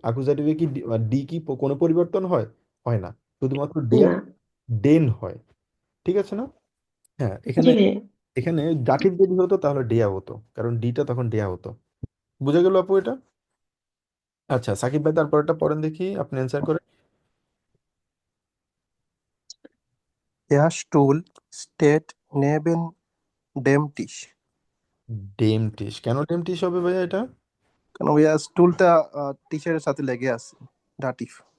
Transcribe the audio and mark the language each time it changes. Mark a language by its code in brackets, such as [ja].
[bn] আকুজেটিভে কি ডি কি কোনো পরিবর্তন হয়? হয় না, শুধুমাত্র ডেয়া না। ডেন হয়। ঠিক আছে না? হ্যাঁ, জি এখানে ভাইয়া। এখানে দাঠিব যদি হতো তাহলে ডেয়া হতো, কারণ ডিটা তখন ডেয়া হতো। বুঝে গেল আপু এটা? আচ্ছা সাকিব ভাই, তারপরটা পড়েন দেখি, আপনি অ্যান্সার করেন। [de] Der Stuhl steht neben dem Tisch. [bn] Dame টিস, কেন ডেম টিস হবে ভাইয়া এটা? কেন ভাইয়া স্টুলটা টিচারের সাথে লেগে আছে, ডাটিভ।